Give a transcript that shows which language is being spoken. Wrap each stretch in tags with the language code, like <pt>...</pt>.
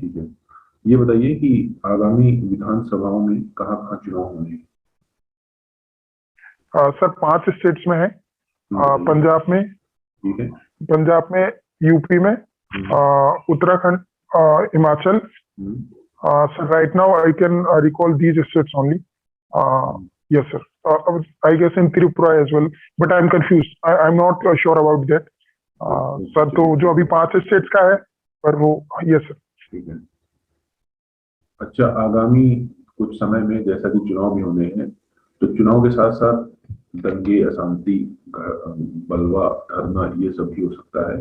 <hi>ठीक है, ये बताइए कि आगामी विधानसभाओं में कहाँ कहाँ चुनाव होने हैं? सर, 5 स्टेट्स में है। पंजाब में, ठीक है, पंजाब में, यूपी में, Uttarakhand, Himachal.</hi> <en>Sir, right now I can recall these states only. yes sir, I guess in Tripura as well, but I'm confused, I'm not sure about that.</en> <hi>Sir, तो जो अभी 5 स्टेट्स का है, पर वो</hi> <en>yes sir।</en> <hi>ठीक है। अच्छा, आगामी कुछ समय में जैसा कि चुनाव भी होने हैं, तो चुनाव के साथ साथ दंगे, अशांति, बलवा, धरना, ये सब भी हो सकता है।</hi>